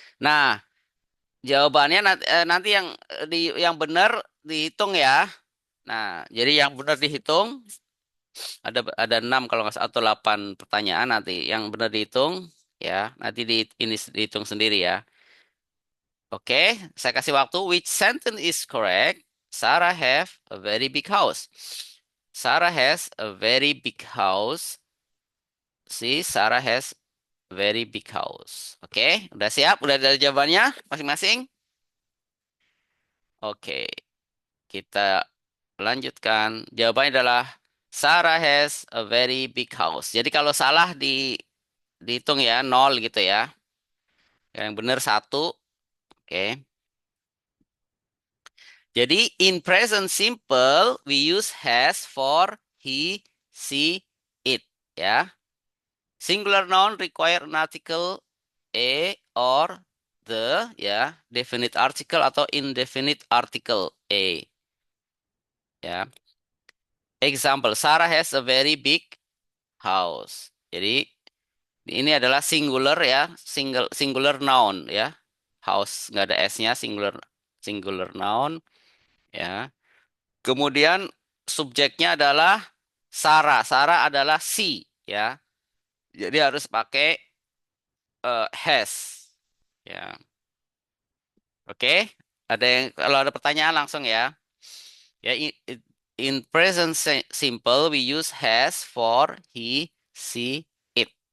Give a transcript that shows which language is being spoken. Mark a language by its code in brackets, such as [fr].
[id] Nah, jawabannya nanti yang benar dihitung ya. Nah, jadi yang benar dihitung ada 6 kalau nggak salah atau 8 pertanyaan nanti. Yang benar dihitung ya. Nanti ini dihitung sendiri ya. Oke, saya kasih waktu. [en] Which sentence is correct? Sarah have a very big house. Sarah has a very big house. See, Sarah has very big house. [id] Oke, udah siap? Udah ada jawabannya masing-masing? Oke, kita lanjutkan. Jawabannya adalah [en] Sarah has a very big house. [id] Jadi kalau salah dihitung ya, 0 gitu ya. Yang benar 1. Oke. Jadi [en] in present simple we use has for he, she, it ya. Singular noun require an article a or the ya, definite article atau indefinite article a ya. Example, Sarah has a very big house. [id] Jadi ini adalah singular ya, singular noun ya. House nggak ada s-nya, singular singular noun ya. Kemudian subjeknya adalah Sarah. Sarah adalah she ya. Jadi harus pakai has ya. Oke. Ada yang kalau ada pertanyaan langsung ya. [en] Ya in present simple we use has for he, she, it.